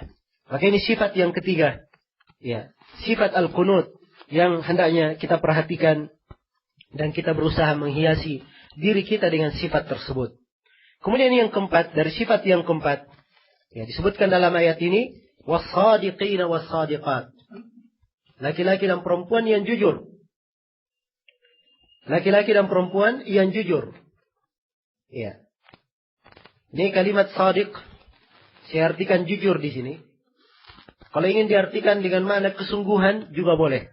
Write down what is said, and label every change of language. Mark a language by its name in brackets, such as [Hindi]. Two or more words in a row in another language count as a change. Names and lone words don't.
[Indonesian] Maka ini sifat yang ketiga, ya, sifat al-qunut yang hendaknya kita perhatikan dan kita berusaha menghiasi diri kita dengan sifat tersebut. Kemudian yang keempat, dari sifat yang keempat, ya, disebutkan dalam ayat ini, [Arabic] والصادقين والصادقات. [Indonesian] Laki-laki dan perempuan yang jujur. Laki-laki dan perempuan yang jujur. Ya. Ini kalimat sadiq, saya artikan jujur di sini. Kalau ingin diartikan dengan makna kesungguhan juga boleh.